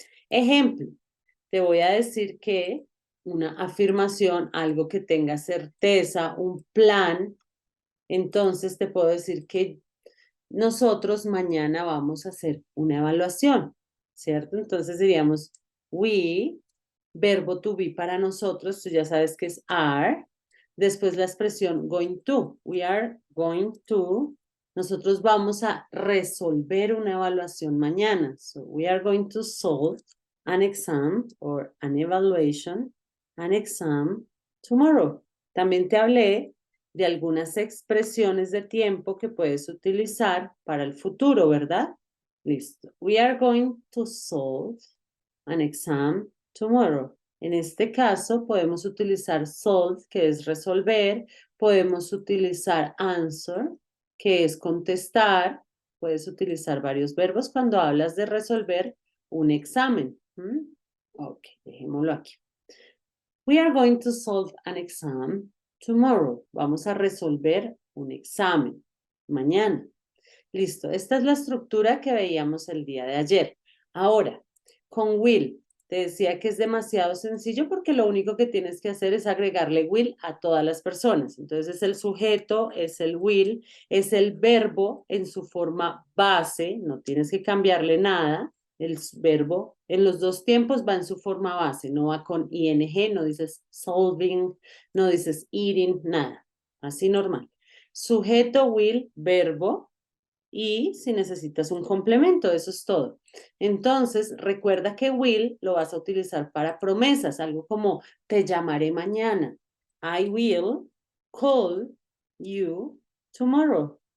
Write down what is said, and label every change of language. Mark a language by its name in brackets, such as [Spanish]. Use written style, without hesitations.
[Spanish] Ejemplo, te voy a decir que una afirmación, algo que tenga certeza, un plan, entonces te puedo decir que nosotros mañana vamos a hacer una evaluación, ¿cierto? Entonces diríamos, we, verbo to be para nosotros, tú ya sabes que es are. Después la expresión [English] going to. We are going to. [Spanish] Nosotros vamos a resolver una evaluación mañana. [English] So we are going to solve an exam or an evaluation, an exam tomorrow. [Spanish] También te hablé de algunas expresiones de tiempo que puedes utilizar para el futuro, ¿verdad? Listo. [English] We are going to solve an exam tomorrow. [Spanish] En este caso podemos utilizar solve, que es resolver, podemos utilizar answer, que es contestar, puedes utilizar varios verbos cuando hablas de resolver un examen. Ok, dejémoslo aquí. [English] We are going to solve an exam tomorrow. [Spanish] Vamos a resolver un examen mañana. Listo, esta es la estructura que veíamos el día de ayer. Ahora, con will, te decía que es demasiado sencillo porque lo único que tienes que hacer es agregarle will a todas las personas. Entonces es el sujeto, es el will, es el verbo en su forma base, no tienes que cambiarle nada. El verbo en los dos tiempos va en su forma base, no va con ing, no dices solving, no dices eating, nada. Así normal. Sujeto, will, verbo, y si necesitas un complemento, eso es todo. Entonces, recuerda que will lo vas a utilizar para promesas, algo como te llamaré mañana. [English] I will call you tomorrow.